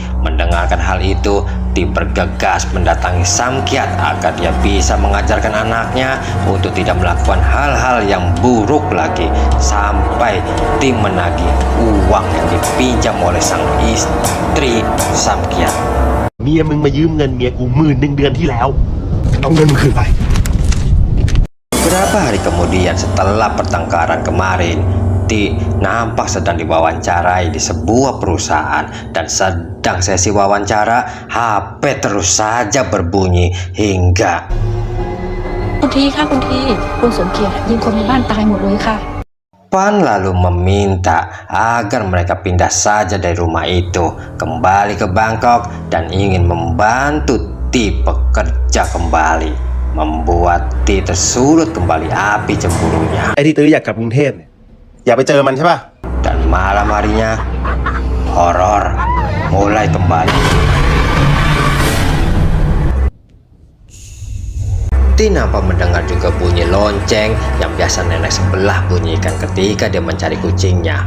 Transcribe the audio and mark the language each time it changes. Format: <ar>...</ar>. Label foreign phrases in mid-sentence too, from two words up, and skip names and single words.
<id>Mendengarkan hal itu, Ti bergegas mendatangi Samkiat agar dia bisa mengajarkan anaknya untuk tidak melakukan hal-hal yang buruk lagi. Sampai Ti menagih uang yang dipinjam oleh sang istri Samkiat.</id> <th>เมียมึงมายืมเงินเมียกู10,000 เดือนที่แล้วเอาเงินมึงคืนไป</th> <id>Beberapa hari kemudian setelah pertengkaran kemarin, Ti nampak sedang diwawancarai di sebuah perusahaan. Dan sedang sesi wawancara, HP terus saja berbunyi hingga</id> <th>คุณทีค่ะคุณทีคุณสมเกียรติยิงคนในบ้านตายหมดเลยค่ะ</th> <id>Pan lalu meminta agar mereka pindah saja dari rumah itu, kembali ke Bangkok dan ingin membantu Ti bekerja kembali, membuat Ti tersulut kembali api cemburunya.</id> <th>ไอ้ที่ตื้ออยากกลับกรุงเทพเนี่ยอยากไปเจอมันใช่ป่ะ</th> <id>Dan malam harinya, horor mulai kembali. Ti nampak mendengar juga bunyi lonceng yang biasa nenek sebelah bunyikan ketika dia mencari kucingnya.</id>